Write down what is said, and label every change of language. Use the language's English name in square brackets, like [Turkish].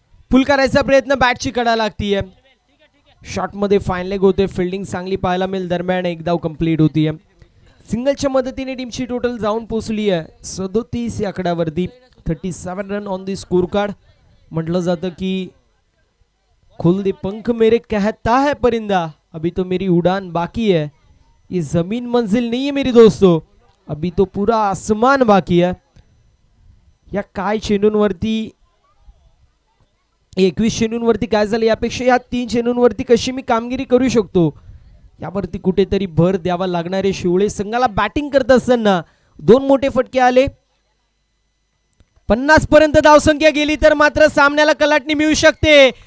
[Marathi] फुल करायचा प्रयत्न, बॅटची कडा लागतीये. शॉट मध्ये फाईन लेग होते. फिल्डिंग चांगली पाहायला मिळेल. दरम्यान एक धाव कंप्लीट होतीये. सिंगलच्या मदतीने टीमची टोटल जाऊन पोहोचली आहे 37 या आकड्यावरती. 37 run on the score card. म्हटलं जातं की [Hindi] खोल दे पंख मेरे कहता है परिंदा, अभी तो मेरी उड़ान बाकी है. ये जमीन मंजिल नहीं है मेरी दोस्तों, अभी तो पूरा आसमान बाकी है. [Marathi] या काय चेंडूंवरती 21 चेंडूंवरती काय झालं यापेक्षा या 3 चेंडूंवरती कशी मी कामगिरी करू शकतो यावरती कुठेतरी भर द्यावा लागणारे शिवळे संघाला. बॅटिंग करत असताना 2 मोठे फटके आले. 50 पर्यंत धावसंख्या गेली तर मात्र सामन्याला कलाटणी मिळू शकते.